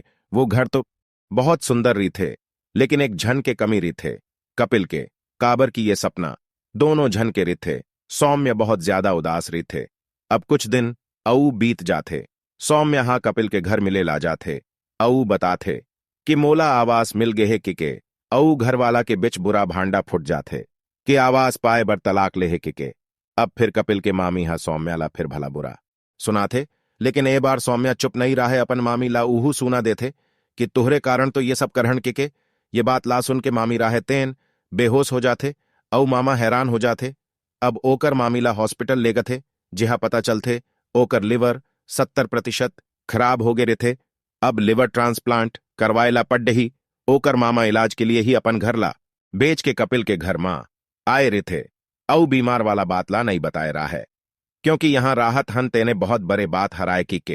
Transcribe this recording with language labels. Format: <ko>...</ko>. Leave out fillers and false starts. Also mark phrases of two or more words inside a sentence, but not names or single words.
<hne>वो घर तो बहुत सुंदर रही थे लेकिन एक झन के कमी रही थे, कपिल के। काबर की ये सपना दोनों झन के रही थे। सौम्या बहुत ज्यादा उदास रही थे। अब कुछ दिन औ बीत जाते। सौम्या हा कपिल के घर मिले ला जाते औ बताते कि मोला आवास मिल गए है के औ घरवाला के बिच बुरा भांडा फुट जाते कि आवास पाए बर तलाक ले है के। अब फिर कपिल के मामी हा सौम्या ला फिर भला बुरा सुनाथे, लेकिन ए बार सौम्या चुप नहीं रहा है। अपन मामी ला उहू सुना देथे कि तुहरे कारण तो ये सब करहन के। ये बात ला सुन के मामी राहे तेन बेहोश हो जाते औ मामा हैरान हो जाते। अब ओकर मामी ला हॉस्पिटल ले गथे, जिहा पता चलथे ओकर लिवर 70% खराब हो गए रहे। अब</hne> <en>liver transplant</en> <hne>करवाएला पड़ ही ओकर मामा इलाज के लिए ही अपन घर ला बेच के कपिल के घर मां आए रहे औ बीमार वाला बात ला नहीं बताए रहा है, क्योंकि यहां राहत हन तेने बहुत बड़े बात हराए की के।</hne>